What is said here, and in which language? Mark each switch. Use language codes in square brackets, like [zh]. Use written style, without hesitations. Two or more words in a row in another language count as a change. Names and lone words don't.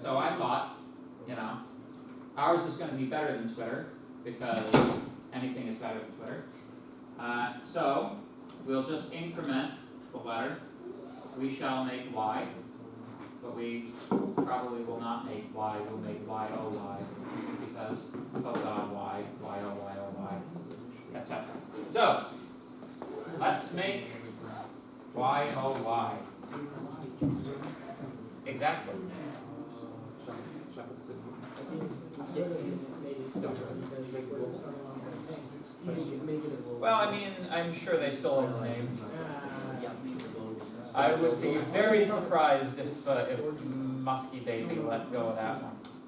[en] So I thought, ours is going to be better than Twitter because anything is better than Twitter. So we'll just increment the letter. We shall make y, but we probably will not make y. We'll make y-o-y because oh god, y, y-o-y-o-y, etc. So let's make y-o-y. Exactly. Should I put this in? Well, I mean, I'm sure they still own the name. Yeah, make the vote. I would be very surprised if Muskie Baby let go of that one.